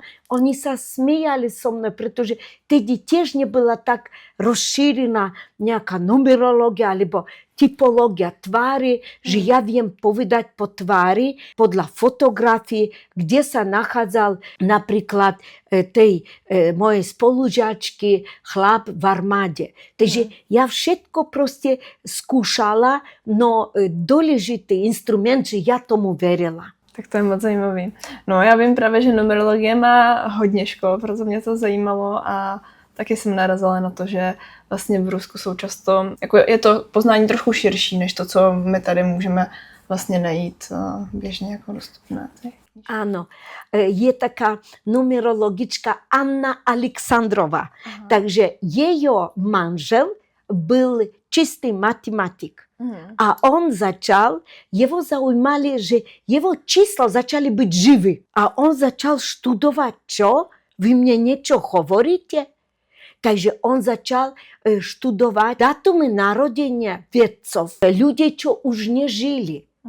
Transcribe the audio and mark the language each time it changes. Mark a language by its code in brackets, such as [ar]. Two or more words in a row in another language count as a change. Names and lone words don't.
[sk] Oni sa smijali so mnou, pretože tedy tiež nebola tak rozšírená nejaká numerológia alebo typológia tvári, že ja viem povedať po tvári, podľa fotografii, kde sa nachádzal napríklad tej mojej spolužiačky chlap v armáde. Takže ja všetko proste skúšala, no dôležitý instrument, že ja tomu verila. [cs] Tak to je moc zajímavý. No já vím právě, že numerologie má hodně škol, proto mě to zajímalo a taky jsem narazila na to, že vlastně v Rusku jsou často, jako je to poznání trochu širší, než to, co my tady můžeme vlastně najít běžně jako dostupné. [sk] Áno, je taká numerologička Anna Aleksandrova. Takže jej manžel byl čistý matematik. A on začal, jeho zaujímali, že jeho čísla začali byť živí. A on začal študovať, čo? Vy mne niečo hovoríte? Takže on začal študovať dátumy narodenia vedcov, ľudí, čo už nežili.